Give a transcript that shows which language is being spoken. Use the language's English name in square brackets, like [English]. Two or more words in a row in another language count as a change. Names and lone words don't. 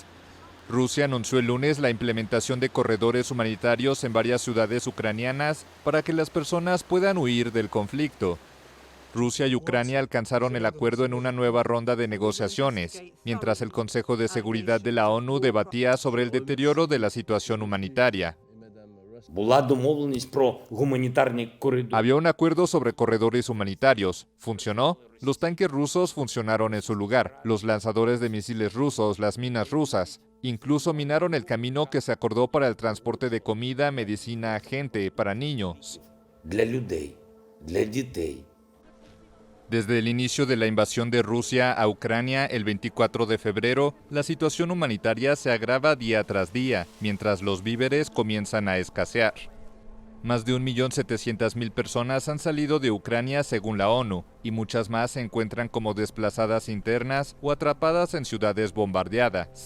[Spanish] Rusia anunció el lunes la implementación de corredores humanitarios en varias ciudades ucranianas para que las personas puedan huir del conflicto. Rusia y Ucrania alcanzaron el acuerdo en una nueva ronda de negociaciones, mientras el Consejo de Seguridad de la ONU debatía sobre el deterioro de la situación humanitaria. [Ukrainian] Була домовленість про гуманітарні коридори. [Spanish] Había un acuerdo sobre corredores humanitarios. ¿Funcionó? Los tanques rusos funcionaron en su lugar, los lanzadores de misiles rusos, las minas rusas. Incluso minaron el camino que se acordó para el transporte de comida, medicina, gente, para niños. [Ukrainian] Для людей, для дітей. [Spanish] Desde el inicio de la invasión de Rusia a Ucrania el 24 de febrero, la situación humanitaria se agrava día tras día, mientras los víveres comienzan a escasear. Más de 1.700.000 personas han salido de Ucrania según la ONU, y muchas más se encuentran como desplazadas internas o atrapadas en ciudades bombardeadas.